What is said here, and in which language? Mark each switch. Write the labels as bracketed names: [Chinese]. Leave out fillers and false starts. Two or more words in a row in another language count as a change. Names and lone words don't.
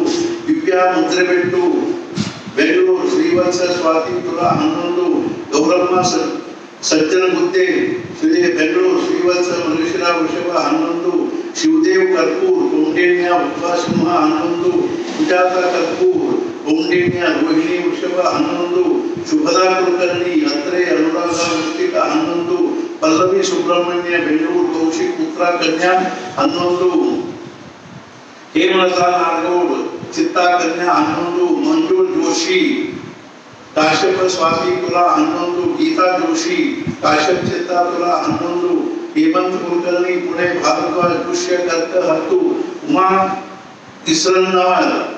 [Kannada] दिव्या मुद्रेबेट्टु बेंगलूर श्रीवत्स स्वाति तुला हनुमंतु गौरम्मा सज्जन बुद्धे श्री बेंगलूर श्रीवत्स मनुष्यरा वृषभ हनुमंतु शिवदेव कर्पूर कौंडिन्या उपासिंह हनुमंतु सुजाता कर्पूर कौंडिन्या रोहिणी वृषभ हनुमंतु शुभदा कुलकर्णी अत्रे अनुराधा वृष्टिक हनुमंतु ಪಲ್ಲವಿ ಸುಬ್ರಹ್ಮಣ್ಯ ಬೆಂಗಳೂರು ಕೌಶಿಕ್ ಪುತ್ರ ಕನ್ಯಾ 11 ಹೇಮಲತಾ ನಾಗೌಡ್ ಚಿತ್ತಾ ಕನ್ಯಾ 11 ಮಂಜುಳ್ ಜೋಶಿ ಕಾಶ್ಯಪ ಸ್ವಾತಿ ತುಲಾ 11 ಗೀತಾ ಜೋಶಿ ಕಾಶ್ಯಪ್ ಚಿತ್ತಾ ತುಲಾ 11 ಹೇಮಂತ್ ಕುಲಕರ್ಣಿ ಪುಣೆ ಭಾರದ್ವಾಜ್ ಪುಷ್ಯ ಕರ್ಕ 10 ಉಮಾ ಇಸ್ರನ್ನವರ್